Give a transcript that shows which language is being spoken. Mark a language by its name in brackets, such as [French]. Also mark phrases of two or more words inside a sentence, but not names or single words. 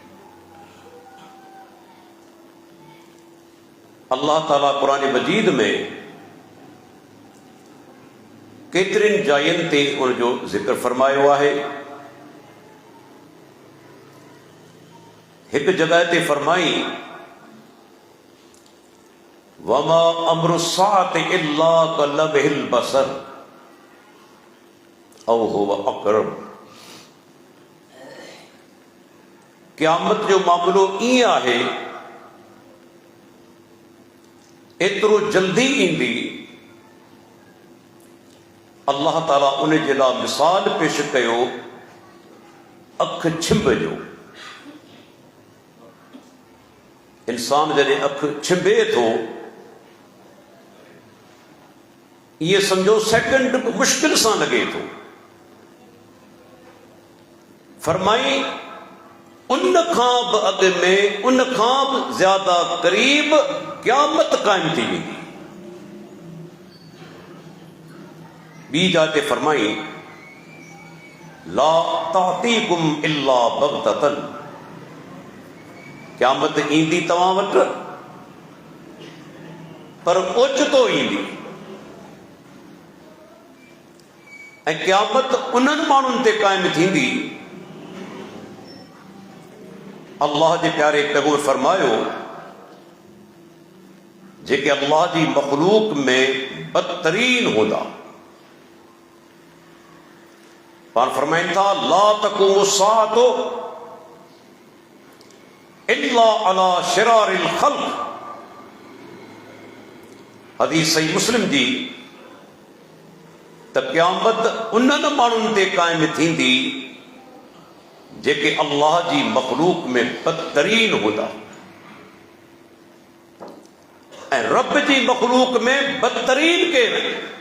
[Sindhi] अल्लाह ताला क़ुरान मजीद में केतिरनि जायुनि ते उनजो ज़िक्र फरमायो आहे। हिकु जॻह ते फरमाई [Arabic] وما أمر الساعة إلا كلمح البصر أو هو أقرب. [Sindhi] क़यामत जो मामलो ईअं आहे, एतिरो जल्दी ईंदी। अल्लाह ताला उन जे लाइ मिसाल पेश कयो अखि छिंभ जो। इंसान जॾहिं अखि छिंभे थो, ये समझो सेकंड मुश्किल सां लॻे थो। फरमाई उन खां बि अॻु में, उन खां बि ज्यादा करीब क़यामत क़ाइम थी वेंदी। ॿी जाइ ते फरमाई [Arabic] لا تأتيكم إلا بغتة. [Sindhi] क़यामत ईंदी तव्हां वटि, पर ओचितो ईंदी। ऐं क़यामत उन्हनि माण्हुनि ते क़ाइम थींदी, अल्लाह जे प्यारे पैगंबर फरमायो, जेके अल्लाह जी मख़लूक में बदतरीन हूंदा। पाण फरमाइनि था [Arabic] لا تقوم الساعة إلا على شرار الخلق. [Sindhi] हदीस सही मुस्लिम जी त क़यामत उन्हनि माण्हुनि ते क़ाइम थींदी जेके अल्लाह जी मख़लूक में बदतरीन हूंदा। ऐं रब जी मख़लूक में बदतरीन केरु आहे?